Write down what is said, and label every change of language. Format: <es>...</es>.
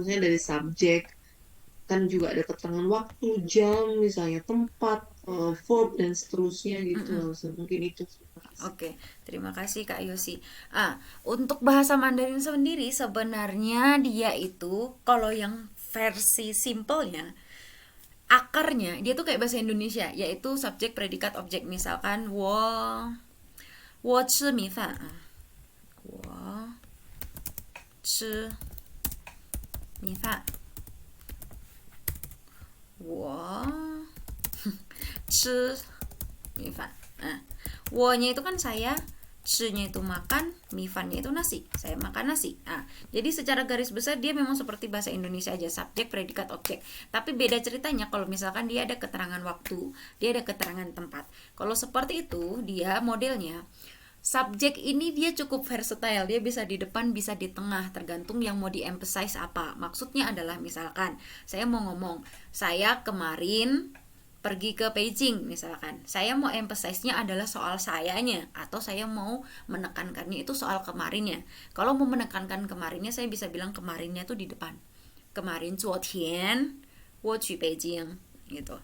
<id>Maksudnya dari subjek, kan juga ada keterangan waktu, jam, misalnya tempat, verb dan seterusnya gitu Lausu. Mungkin itu. Oke, terima kasih Kak Yosi. Untuk bahasa Mandarin sendiri sebenarnya dia itu kalau yang versi simpelnya, akarnya dia tuh kayak bahasa Indonesia, yaitu subjek, predikat, objek. Misalkan</id> <zh>我吃米饭, 我吃米饭。我吃米饭.</zh> <id>Nah, 我nya itu kan saya, 吃nya itu makan, 米饭nya itu nasi. Saya makan nasi. Nah, jadi secara garis besar dia memang seperti bahasa Indonesia aja, subjek, predikat, objek. Tapi beda ceritanya kalau misalkan dia ada keterangan waktu, dia ada keterangan tempat. Kalau seperti itu, dia modelnya subjek ini dia cukup versatile, dia bisa di depan, bisa di tengah, tergantung yang mau di-emphasize apa. Maksudnya adalah misalkan saya mau ngomong, saya kemarin pergi ke Beijing misalkan. Saya mau emphasize-nya adalah soal sayanya, atau saya mau menekankannya itu soal kemarinnya. Kalau mau menekankan kemarinnya, saya bisa bilang kemarinnya tuh di depan.</id> <zh>Kemarin 昨天我去北京gitu.</zh>